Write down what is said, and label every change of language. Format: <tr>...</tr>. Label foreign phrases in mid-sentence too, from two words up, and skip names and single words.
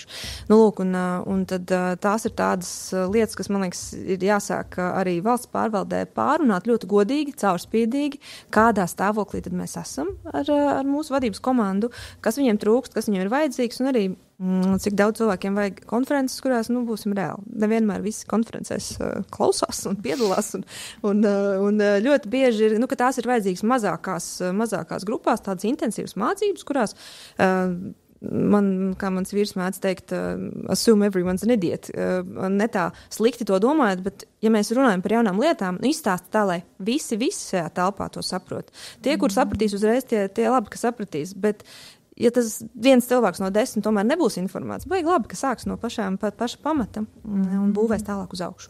<lv>Lūk, un tad tās ir tādas lietas, kas, man liekas, ir jāsāk arī valsts pārvaldē pārunāt ļoti godīgi, caurspīdīgi, kādā stāvoklī tad mēs esam ar mūsu vadības komandu, kas viņiem trūkst, kas viņiem ir vajadzīgs, un arī cik daudz cilvēkiem vajag konferences, kurās, būsim reāli. Nevienmēr visi konferencēs klausās un piedalās, un ļoti bieži ir, ka tās ir vajadzīgas mazākās grupās, tādas intensīvas mācības, kurās kā mans vīrs mēdz teikt,</lv> <en>assume everyone's an idiot.</en> <lv>Ne tā slikti to domājot, bet, ja mēs runājam par jaunām lietām, izstāst tā, lai visi šajā telpā to saprot. Tie, kur sapratīs uzreiz, tie labi, ka sapratīs, bet ja tas viens cilvēks no 10 tomēr nebūs informēts, vajag labi, ka sāks no paša pamata un būvēs tālāk uz augšu.</lv>